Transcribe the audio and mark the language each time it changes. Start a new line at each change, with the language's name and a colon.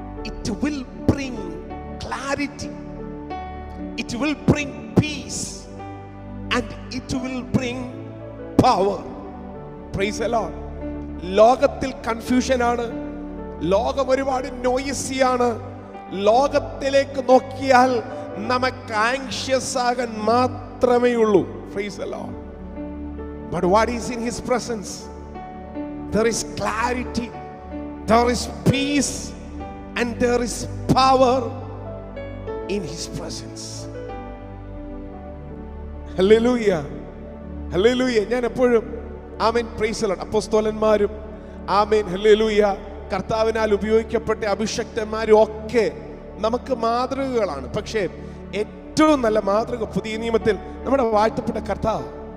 English: It will bring clarity, it will bring peace, and it will bring power. Praise the Lord.
Malayalam: ലോകത്തിൽ confusion ആണ്, ലോകം ഒരുപാട് noisy ആണ്. ലോകത്തിലേക്ക് നോക്കിയാൽ നമുക്ക് ആങ്ഷ്യസ് ആകാൻ മാത്രമേ ഉള്ളൂ.
English: Praise the Lord. But what is in His presence? There is clarity, there is peace, and there is power in His presence. Hallelujah. Hallelujah.
Malayalam: ഞാൻ എപ്പോഴും ആമേൻ praise the Lord അപ്പോസ്തലന്മാരും amen hallelujah കർത്താവിനാൽ ഉപയോഗിക്കപ്പെട്ട അഭിഷക്തന്മാരും ഒക്കെ നമുക്ക് മാതൃകകളാണ്. പക്ഷേ ഏറ്റവും നല്ല മാതൃക പുതിയ നിയമത്തിൽ നമ്മുടെ വാഴ്ത്തപ്പെട്ട കർത്താവ്.